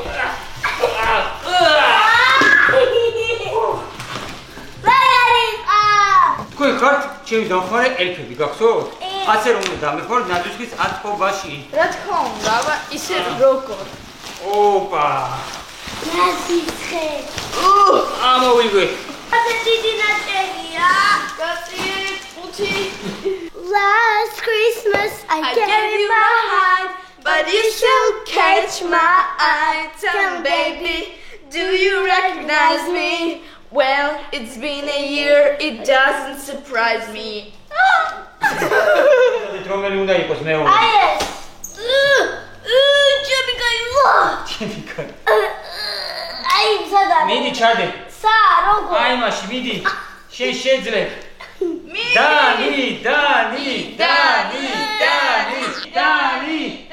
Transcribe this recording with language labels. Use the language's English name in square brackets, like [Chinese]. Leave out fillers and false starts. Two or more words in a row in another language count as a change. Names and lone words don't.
[Georgian] თქვენ ხართ ჩემი დამხმარე ელფები, გახსოვთ? ასე რომ დამეხმაროთ ნაძვისხის ათყობაში. რა თქმა უნდა, აბა ისე როგორ. ოპა! ნაძვისხე. ამოვიგვე. ასე დიდი ნაწერია. გაწიეთ 5. [English] Last Christmas I gave you my heart, but you still catch my eye. Tell me, baby, do you recognize me? Well, it's been a year, it doesn't surprise me. [Georgian] რომელი უნდა იყოს მეორე? აი ეს. ჩემი გაივა. ჩემი კაცი. აი სადა. მიდი ჩადე. სა როგორ? აი მაშინ მიდი. შენ შეძლებ. დანი.